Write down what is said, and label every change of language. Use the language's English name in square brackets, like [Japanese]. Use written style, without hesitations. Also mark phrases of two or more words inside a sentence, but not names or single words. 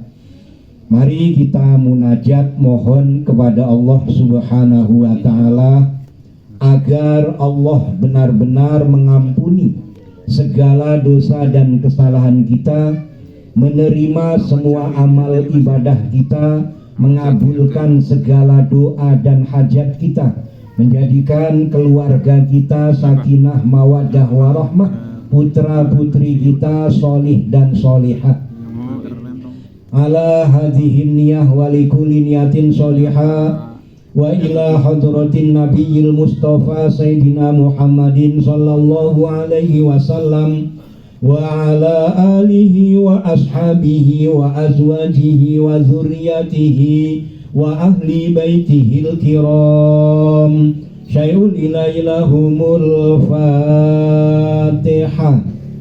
[Indonesian] Mari kita munajat mohon kepada Allah [Arabic] سبحانه وتعالى [Indonesian] agar Allah benar-benar mengampuni segala dosa dan kesalahan kita, menerima semua amal ibadah kita, mengabulkan segala doa dan hajat kita, menjadikan keluarga kita [Arabic] سكينة مودة ورحمة, [Indonesian] putra putri kita solih dan solihah. [Arabic] على هذه النية ولكل نية صالحة وإلى حضرة النبي المصطفى سيدنا محمد صلى الله عليه وسلم وعلى آله وأصحابه وأزواجه وذرياته وأهل بيته الكرام شيء لله لهم الفاتحة.